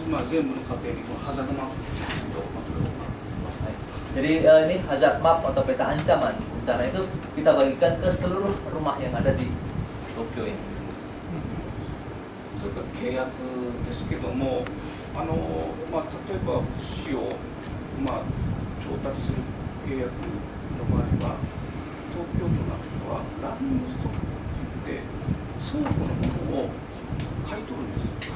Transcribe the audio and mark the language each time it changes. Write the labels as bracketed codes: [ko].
[ja] 全部の家庭にこのハザードマップをまとめようかな。 [id] Jadi ini hazard map atau peta ancaman bencana itu kita bagikan ke seluruh rumah yang ada di Tokyo ini. [ja] それから契約ですけども、例えば物資を、調達する契約の場合は、東京都などはランニングストックといって倉庫のものを買い取るんです。